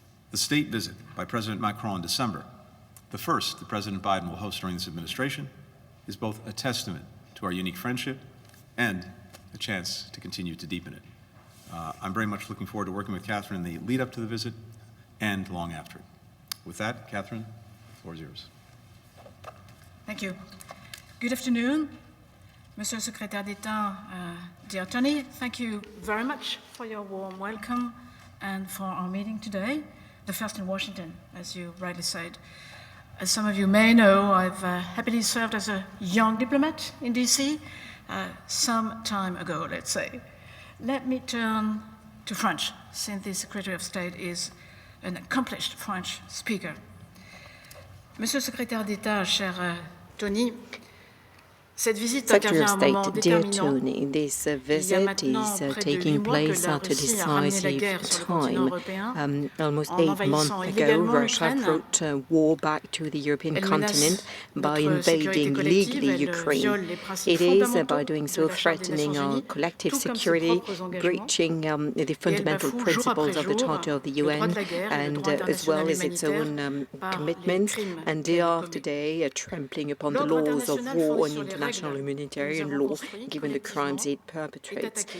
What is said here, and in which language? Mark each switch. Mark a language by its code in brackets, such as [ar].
[en] The state visit by President Macron in December, the first that President Biden will host during this administration, is both a testament to our unique friendship and a chance to continue to deepen it. I'm very much looking forward to working with Catherine in the lead up to the visit and long after it. With that, Catherine, the floor is yours. Thank you. Good afternoon, [fr] Monsieur le Secrétaire d'État, [en] dear Tony. Thank you very much for your warm welcome and for our meeting today, the first in Washington, as you rightly said. As some of you may know, I've happily served as a young diplomat in DC some time ago, let's say. Let me turn to French, since the Secretary of State is an accomplished French speaker. [fr] Monsieur le Secrétaire d'État, cher Tony, cette visite [en] Secretary of [fr] intervient à un moment [en] State, dear [fr] déterminant. [en] Tony, this visit is taking place at a decisive time. Almost 8 months ago, Russia brought war back to the European continent by invading legally Ukraine. It is, by doing so, threatening our collective security, breaching the fundamental principles of the Charter of the UN, and as well as its own commitments, and day after day, trampling upon the laws of war and international humanitarian law, given the crimes it perpetrates.